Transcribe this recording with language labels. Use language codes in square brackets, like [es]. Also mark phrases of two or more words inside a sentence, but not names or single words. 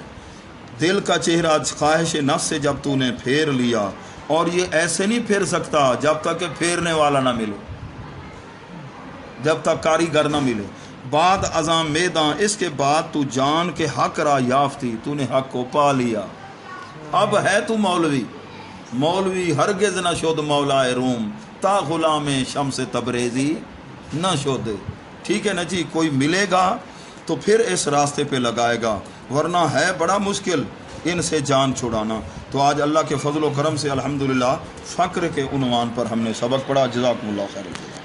[ur] دل کا چہرہ خواہش نفس سے جب تو نے پھیر لیا, اور یہ ایسے نہیں پھیر سکتا جب تک کہ پھیرنے والا نہ ملے, جب تک کاریگر نہ ملے. [fa] بعد ازاں میداں, [ur] اس کے بعد تو جان کے [fa] حق را یافتی, [ur] تو نے حق کو پا لیا. اب ہے تو [fa] مولوی ہرگز نہ شد مولا روم, تا غلام شمس تبریزی نہ شد. [ur] ٹھیک ہے نا جی, کوئی ملے گا تو پھر اس راستے پہ لگائے گا, ورنہ ہے بڑا مشکل ان سے جان چھڑانا. تو آج اللہ کے فضل و کرم سے الحمدللہ فقر کے عنوان پر ہم نے سبق پڑھا. [ar] جزاکم اللہ خیر.